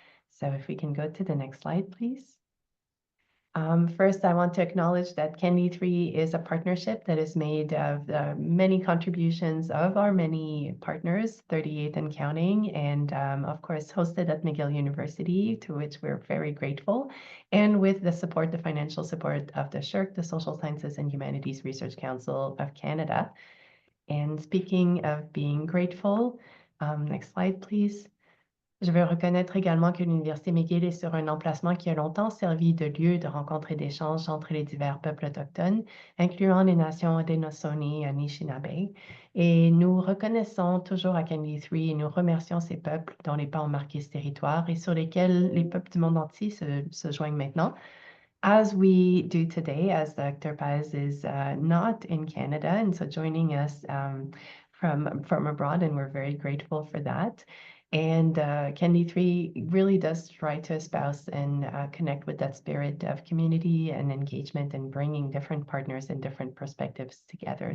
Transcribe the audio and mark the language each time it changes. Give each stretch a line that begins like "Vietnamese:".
English: So if we can go to the next slide, please. First, I want to acknowledge that CAnD3 is a partnership that is made of the many contributions of our many partners, 38 and counting, and of course hosted at McGill University, to which we're very grateful, and with the support, the financial support of the SSHRC, the Social Sciences and Humanities Research Council of Canada. And speaking of being grateful, next slide, please.
French: Je veux reconnaître également que l'Université McGill est sur un emplacement qui a longtemps servi de lieu de rencontre et d'échange entre les divers peuples autochtones, incluant les nations Haudenosaunee et Anishinaabe. Et nous reconnaissons toujours à CAnD3 et nous remercions ces peuples dont les pas ont marqué ce territoire et sur lesquels les peuples du monde entier se joignent maintenant.
English: As we do today, as Dr. Paez is not in Canada, and so joining us from abroad, and we're very grateful for that. And CAnD3 really does try to espouse and connect with that spirit of community and engagement and bringing different partners and different perspectives together.